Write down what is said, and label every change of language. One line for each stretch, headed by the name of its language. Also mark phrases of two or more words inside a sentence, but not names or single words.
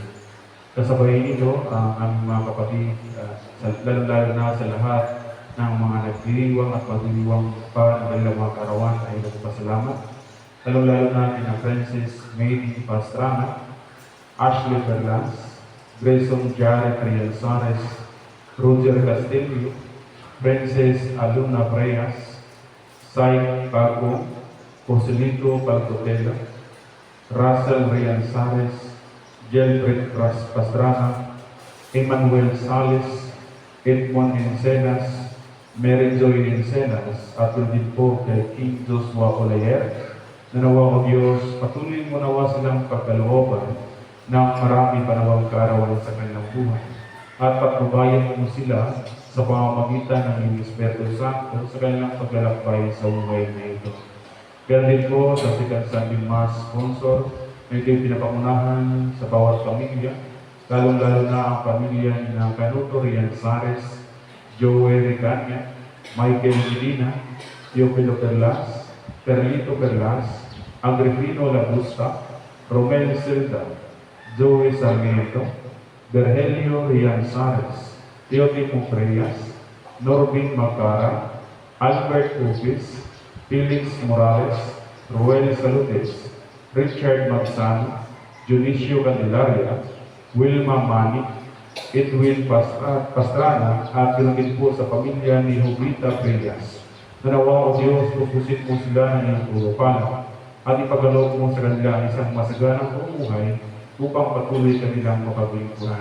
Filipino: Kasabay nito ang aming mga kapatid, lalo-lalo na sa lahat ng mga nagdiriwang at magdiriwang pa ng kanilang mga karawan ay nagpasalamat. Lalo-lalo na kina Francis Mary Pastrana, Ashley Berlans, Grayson Jared Rianzares, Roger Castillo, Princess Aluna Preyas, Sai Paco, Joselito Palcotela, Russell Rianzares, Gelbert Pastrana, Emmanuel Sales, Edmond Encenas, Mary Joy Encenas, at din po kay King Joshua Olayer. Nanawa ko Diyos, patuloy mo nawa silang pagkalooban ng marami panawang kaarawan sa kanilang buhay. At patnubayan mo sila sa pamamagitan ng iyong Espiritu Santo sa kanilang paglalakbay sa buhay na ito. Kaya din po sa
English: Second Sunday Mass sponsor
Filipino: na ito'y pinapangunahan sa bawat pamilya, lalong-lalo na ang pamilya ng Canuto Rianzares, Joey Ricania, Michael Medina, Teofilo Perlas, Perlito Perlas, Agripino Lagusta, Romel Silda, Joey Sarmiento, Berhelio Rianzares, Teotimo Preyas, Norbin Macara, Albert Upis, Felix Morales, Ruel Salutes, Richard Magsano, Junicio Candelaria, Wilma Mani, Edwin Pastrana, at ganoon po sa pamilya ni Jovita Preyas. Nanawa o Diyos, pupusin mo sila ng iyong turupan at ipagaloob mo sa kanila isang masaganang pamumuhay upang patuloy kanilang makaglingkuran.